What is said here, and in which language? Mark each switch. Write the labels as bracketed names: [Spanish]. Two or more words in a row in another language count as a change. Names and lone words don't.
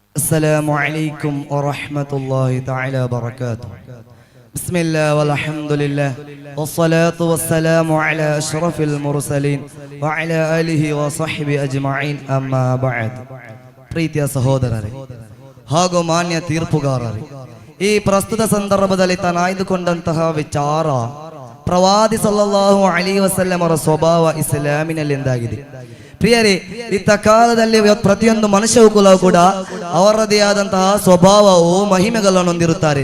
[Arabic] السلام عليكم ورحمة الله تعالى وبركاته. بسم الله والحمد لله والصلاة والسلام على أشرف المرسلين وعلى آله وصحبه أجمعين أما بعد. [Kannada] ಪ್ರೀತಿಯ ಸಹೋದರರೇ ಹಾಗೂ ಮಾನ್ಯ ತೀರ್ಪುಗಾರರೇ, ಈ ಪ್ರಸ್ತುತ ಸಂದರ್ಭದಲ್ಲಿ ತಾನಾಯ್ದುಕೊಂಡಂತಹ ವಿಚಾರ ಪ್ರವಾದಿ [Arabic] صلى الله عليه وسلم [Kannada] ಅವರ ಸ್ವಭಾವ ಇಸ್ಲಾಮಿನಲ್ಲಿ ಎಂದಾಗಿದೆ. ಪ್ರಿಯರೇ, ಇತ್ತ ಕಾಲದಲ್ಲಿ ಪ್ರತಿಯೊಂದು ಮನುಷ್ಯ ಕುಲವು ಕೂಡ ಅವರದೇ ಆದಂತಹ ಸ್ವಭಾವವು ಮಹಿಮೆಗಳನ್ನು ಹೊಂದಿರುತ್ತಾರೆ.